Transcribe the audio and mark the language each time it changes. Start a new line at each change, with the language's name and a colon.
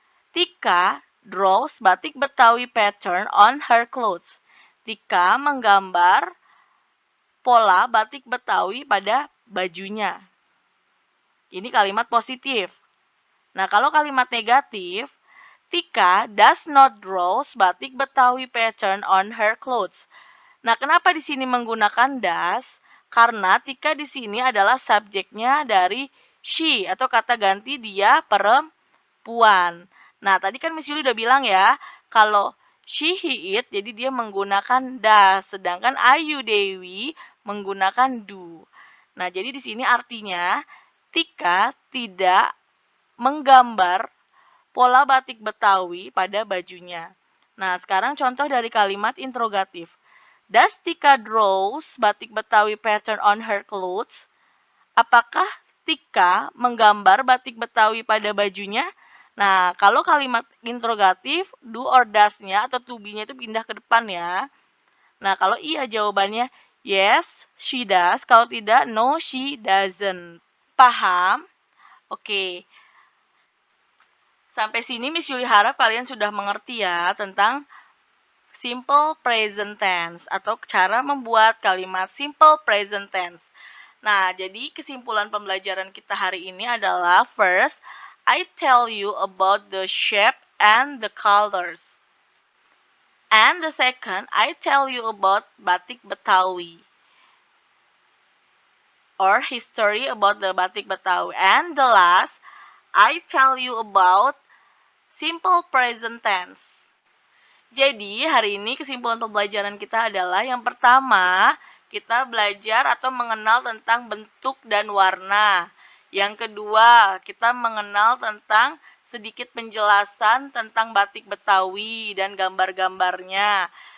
English: Tika draws batik Betawi pattern on her clothes.
Indonesian: Tika menggambar pola batik Betawi pada bajunya. Ini kalimat positif. Nah, kalau kalimat negatif,
English: Tika does not draws batik Betawi pattern on her clothes.
Indonesian: Nah, kenapa di sini menggunakan does? Karena Tika di sini adalah subjeknya dari she atau kata ganti dia perempuan. Nah, tadi kan Miss Yuli udah bilang ya, kalau she, he, it, jadi dia menggunakan does. Sedangkan Ayu Dewi menggunakan do. Nah, jadi di sini artinya Tika tidak menggambar pola batik Betawi pada bajunya. Nah, sekarang contoh dari kalimat interrogatif.
English: Does Tika draws batik Betawi pattern on her clothes?
Indonesian: Apakah Tika menggambar batik Betawi pada bajunya? Nah, kalau kalimat interrogatif, do or does-nya atau to be-nya itu pindah ke depan ya. Nah, kalau iya jawabannya
English: yes, she does.
Indonesian: Kalau tidak,
English: no, she doesn't.
Indonesian: Paham? Oke. Sampai sini Miss Yuli harap kalian sudah mengerti ya tentang simple present tense atau cara membuat kalimat simple present tense. Nah, jadi kesimpulan pembelajaran kita hari ini adalah
English: first, I tell you about the shape and the colors. And the second, I tell you about batik Betawi. Or history about the batik Betawi. And the last, I tell you about simple present tense.
Indonesian: Jadi, hari ini kesimpulan pembelajaran kita adalah yang pertama, kita belajar atau mengenal tentang bentuk dan warna. Yang kedua, kita mengenal tentang sedikit penjelasan tentang batik Betawi dan gambar-gambarnya.